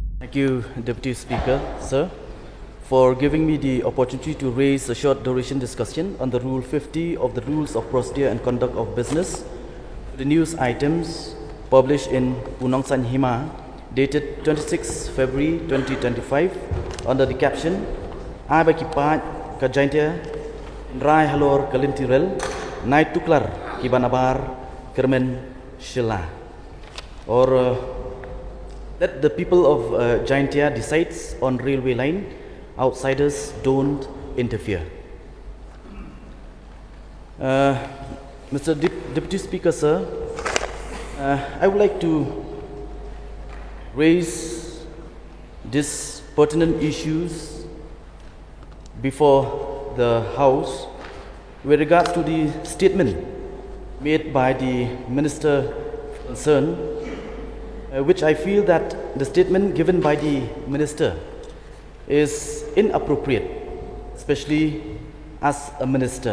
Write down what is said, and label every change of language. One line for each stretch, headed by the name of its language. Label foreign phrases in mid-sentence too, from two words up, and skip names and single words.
English: Thank you, Deputy Speaker, sir, for giving me the opportunity to raise a short duration discussion on the Rule 50 of the Rules of Procedure and Conduct of Business, the news items published in Nongsynshar, dated 26 February 2025, under the caption,
Khasi: iahap ka Jaintia, rai halor ka lynti nai tuklar kibanabar kermen shela.
English: Or that the people of Jaintia decides on railway line, outsiders don't interfere. Mr. Deputy Speaker, sir, I would like to raise these pertinent issues before the House with regards to the statement made by the Minister concerned, which I feel that the statement given by the Minister is inappropriate, especially as a Minister.